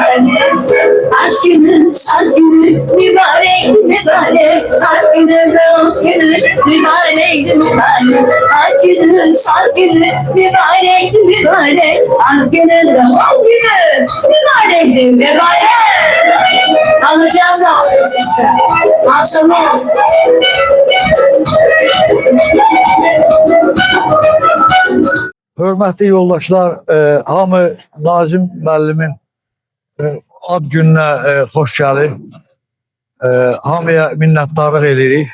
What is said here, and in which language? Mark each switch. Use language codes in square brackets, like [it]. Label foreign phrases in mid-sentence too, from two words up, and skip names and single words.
[tr] Aşk günün, şan günün, mübarek, aşk günün, doğum günün, mübarek, aşk günün, şan günün, mübarek, aşk günün, doğum günün, mübarek. Alacağız abi sizi. Maşallah olsun. [az] Hörmətli yoldaşlar, hamı Nazim müəllimin ad gününə xoş gəlir. Hamıya minnətdarlıq edirik.